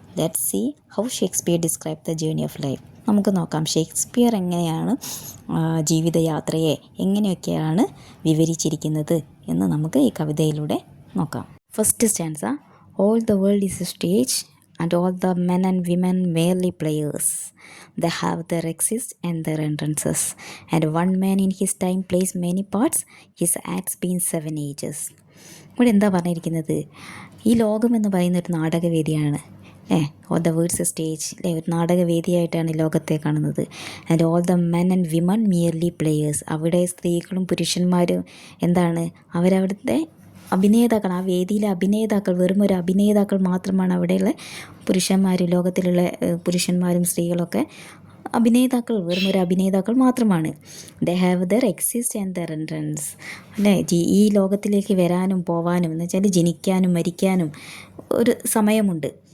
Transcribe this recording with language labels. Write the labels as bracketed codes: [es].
[en] Let's see how Shakespeare describe the journey of life. [ml] നമുക്ക് നോക്കാം Shakespeare എങ്ങനെയാണ് ജീവിതയാത്രയെ എങ്ങനെയൊക്കെയാണ് വിവരിച്ചിരിക്കുന്നത് എന്ന് നമുക്ക് ഈ കവിതയിലൂടെ നോക്കാം. First stanza. [en] All the world is a stage and all the men and women merely players. They have their exits and their entrances, and one man in his time plays many parts, his acts being 7 ages. [ml] ഇവിടെ എന്താ പറഞ്ഞിരിക്കുന്നത്? ഈ ലോകം എന്ന് പറയുന്ന ഒരു നാടകവേദിയാണ്. [en] all the world's stage [ml] അല്ലേ, ഒരു നാടകവേദിയായിട്ടാണ് ലോകത്തെ കാണുന്നത്. [en] And all the men and women merely players. [ml] അവിടെ സ്ത്രീകളും പുരുഷന്മാരും എന്താണ്, അവരവിടുത്തെ അഭിനേതാക്കൾ, ആ വേദിയിലെ അഭിനേതാക്കൾ, വെറും ഒരു അഭിനേതാക്കൾ മാത്രമാണ് അവിടെയുള്ള പുരുഷന്മാർ. ലോകത്തിലുള്ള പുരുഷന്മാരും സ്ത്രീകളൊക്കെ അഭിനേതാക്കൾ, വെറും ഒരു അഭിനേതാക്കൾ മാത്രമാണ്. [en] they have their exist and their entrances [ml] അല്ലേ. ഈ ലോകത്തിലേക്ക് വരാനും പോവാനും എന്ന് വെച്ചാൽ ജനിക്കാനും മരിക്കാനും ഒരു സമയമുണ്ട്.